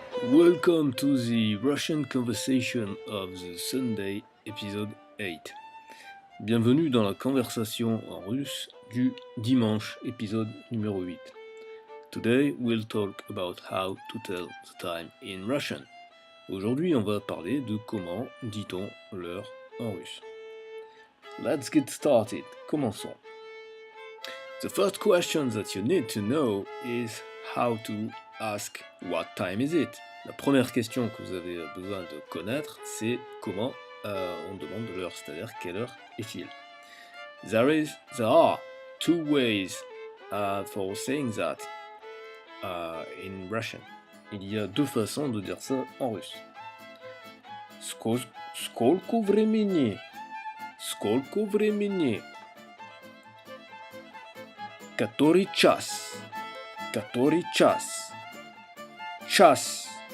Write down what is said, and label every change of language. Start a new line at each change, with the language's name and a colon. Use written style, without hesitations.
English: Welcome to the Russian Conversation of the Sunday, episode 8.
French: Bienvenue dans la conversation en russe du dimanche, épisode numéro 8.
English: Today we'll talk about how to tell the time in Russian.
French: Aujourd'hui, on va parler de comment dit-on l'heure en russe.
English: Let's get started.
French: Commençons.
English: The first question that you need to know is how to ask what time is it.
French: La première question que vous avez besoin de connaître, c'est comment on demande l'heure, c'est-à-dire quelle heure est-il.
English: There are two ways for saying that in Russian.
French: Il y a deux façons de dire ça en russe.
Russian: Сколько времени? Сколько времени? Который час? Который час? Час.